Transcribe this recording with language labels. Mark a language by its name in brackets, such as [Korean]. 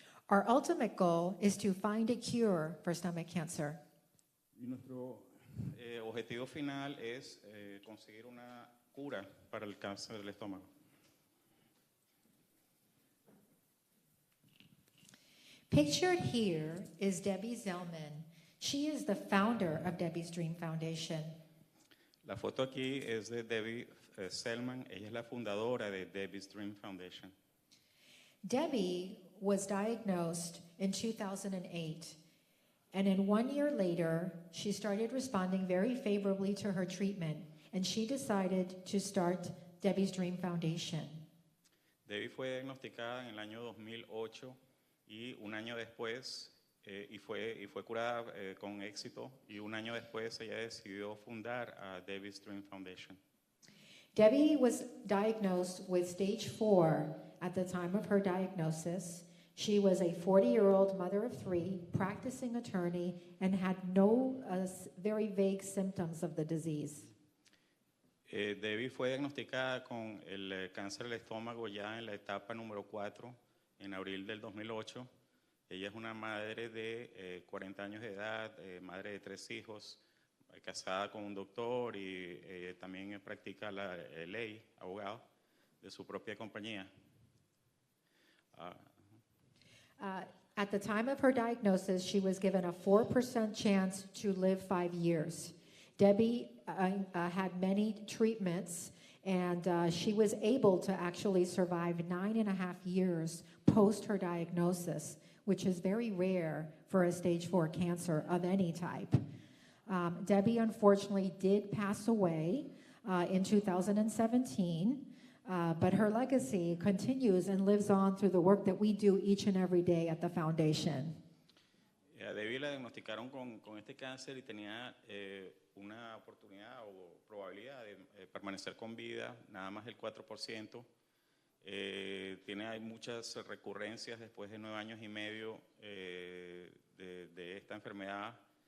[English] Our ultimate goal is to find a cure for stomach cancer. [Spanish] Y nuestro objetivo final es conseguir una cura para el cáncer del estómago. [English] Pictured here is Debbie Zellman. She is the founder of Debbie's Dream Foundation. [Spanish] La foto aquí es de Debbie Zellman. Ella es la fundadora de Debbie's Dream Foundation. [English] Debbie was diagnosed in 2008, and in 1 year later, she started responding very favorably to her treatment, and she decided to start Debbie's Dream Foundation. [Spanish] Debbie fue diagnosticada en el año 2008 y un año después y fue curada con éxito, y un año después ella decidió fundar a Debbie's Dream Foundation. [English] Debbie was diagnosed with stage 4 at the time of her diagnosis. She was a 40-year-old mother of 3, practicing attorney, and had no very vague symptoms of the disease. [Spanish] Debbie fue diagnosticada con el cáncer del estómago ya en la etapa número 4 en abril del 2008. Ella es una madre de 40 años de edad, madre de 3 hijos, casada con un doctor y también practica la ley, abogado de su propia compañía. [English] At the time of her diagnosis, she was given a 4% chance to live 5 years. Debbie had many treatments, and she was able to actually survive 9.5 years post her diagnosis, which is very rare for a stage 4 cancer of any type. Debbie unfortunately did pass away in 2017. But her legacy continues and lives on through the work that we do each and every day at the foundation. [Spanish] A Debbie la diagnosticaron con este cáncer y tenía una oportunidad o probabilidad de permanecer con vida, nada más el 4%. Hay muchas recurrencias después de 9 años y medio de esta enfermedad.